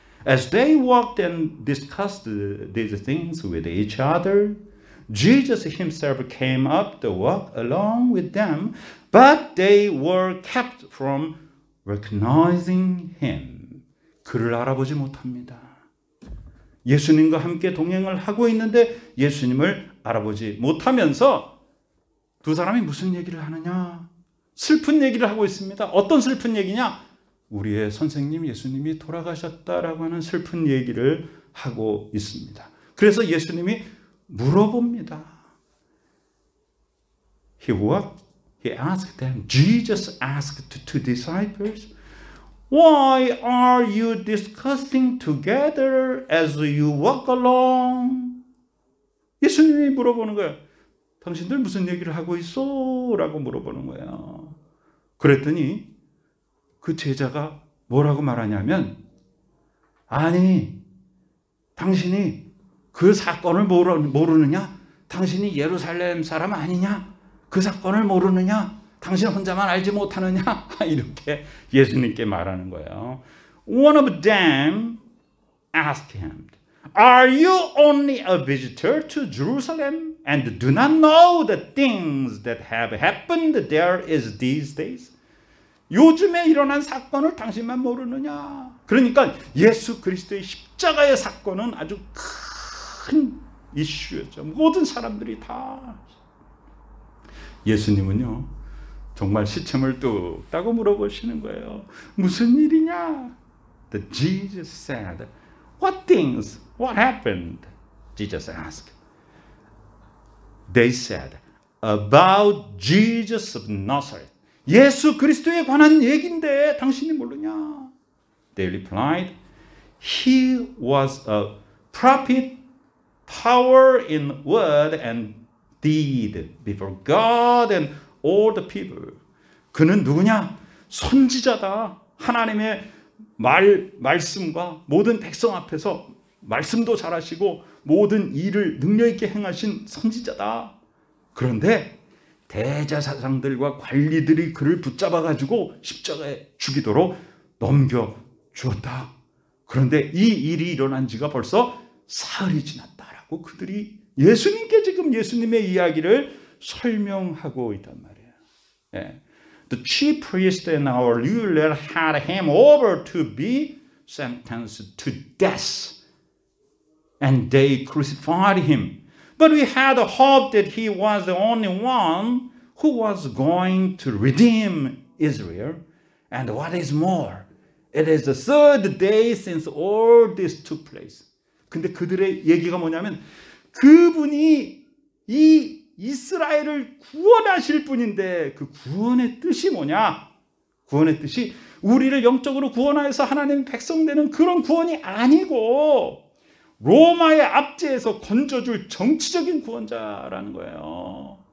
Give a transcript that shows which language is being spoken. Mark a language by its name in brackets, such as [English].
[English] As they walked and discussed these things with each other, Jesus himself came up the walk along with them, but they were kept from recognizing him. [Korean] 그를 알아보지 못합니다. 예수님과 함께 동행을 하고 있는데 예수님을 알아보지 못하면서 두 사람이 무슨 얘기를 하느냐? 슬픈 얘기를 하고 있습니다. 어떤 슬픈 얘기냐? 우리의 선생님 예수님이 돌아가셨다라고 하는 슬픈 얘기를 하고 있습니다. 그래서 예수님이 물어봅니다. [English] He asked them, Jesus asked the two disciples, Why are you discussing together as you walk along? [Korean] 예수님이 물어보는 거예요. 당신들 무슨 얘기를 하고 있어? 라고 물어보는 거예요. 그랬더니 그 제자가 뭐라고 말하냐면, 아니, 당신이 그 사건을 모르느냐? 당신이 예루살렘 사람 아니냐? 그 사건을 모르느냐? 당신 혼자만 알지 못하느냐? 이렇게 예수님께 말하는 거예요. [English] One of them asked him, Are you only a visitor to Jerusalem and do not know the things that have happened there is these days? [Korean] 요즘에 일어난 사건을 당신만 모르느냐? 그러니까 예수 그리스도의 십자가의 사건은 아주 큰 이슈였죠. 모든 사람들이 다. 예수님은요, 정말 시침을 뚝 따고 물어보시는 거예요. 무슨 일이냐? [English] The Jesus said, What things? What happened? Jesus asked. They said, About Jesus of Nazareth. [Korean] 예수 그리스도에 관한 얘기인데 당신이 모르냐? [English] They replied, He was a prophet, power in word and deed before God and all the people. [Korean] 그는 누구냐? 선지자다. 하나님의 말씀과 모든 백성 앞에서 말씀도 잘하시고 모든 일을 능력 있게 행하신 선지자다. 그런데 대제사장들과 관리들이 그를 붙잡아 가지고 십자가에 죽이도록 넘겨 주었다. 그런데 이 일이 일어난 지가 벌써 사흘이 지났다라고 그들이 예수님께 지금 예수님의 이야기를 설명하고 있단 말이에요. 예. [English] The chief priest and our ruler had him over to be sentenced to death, and they crucified him. But we had hoped that he was the only one who was going to redeem Israel. And what is more, it is the third day since all this took place. [Korean] 근데 그들의 얘기가 뭐냐면 그분이 이 이스라엘을 구원하실 분인데 그 구원의 뜻이 뭐냐? 구원의 뜻이 우리를 영적으로 구원하여서 하나님의 백성 되는 그런 구원이 아니고 로마의 압제에서 건져줄 정치적인 구원자라는 거예요.